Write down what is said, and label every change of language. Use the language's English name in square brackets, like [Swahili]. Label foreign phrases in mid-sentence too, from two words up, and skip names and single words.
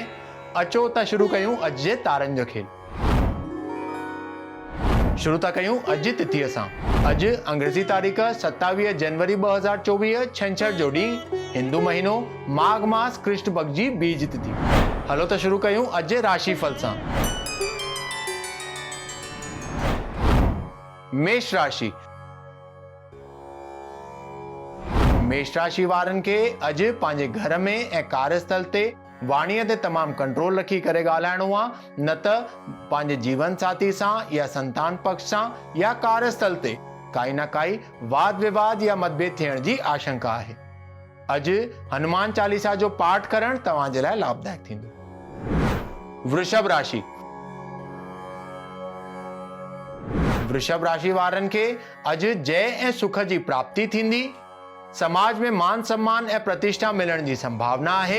[Sindhi] अचो त शुरू कयूं अॼु जे तारनि जो खेल। शुरू था कयूं अॼु जी तिथीअ सां। अॼु अंग्रेज़ी तारीख़ 27 जनवरी 2024 छंछर जो ॾींहुं, हिंदू महीनो माघ मास कृष्ण पक्ष जी बीज तिथि। हलो त शुरू कयूं अॼु जे राशिफल सां। मेष राशि। मेष राशि वारनि खे अॼु पंहिंजे घर में ऐं कार्यस्थल ते वाणीअ ते तमामु कंट्रोल रखी करे ॻाल्हाइणो आहे, न त पंहिंजे जीवन साथी सां या संतान पक्ष सां या कार्यस्थल ते काई न काई वाद विवाद या मतभेद थियण जी आशंका आहे। अॼु हनुमान चालीसा जो पाठ करणु तव्हां जे लाइ लाभदायक थींदो। वृषभ राशि। वृषभ राशि वारनि खे अॼु जय ऐं सुख जी प्राप्ति थींदी। समाज में मान सम्मान ऐं प्रतिष्ठा मिलण जी संभावना आहे।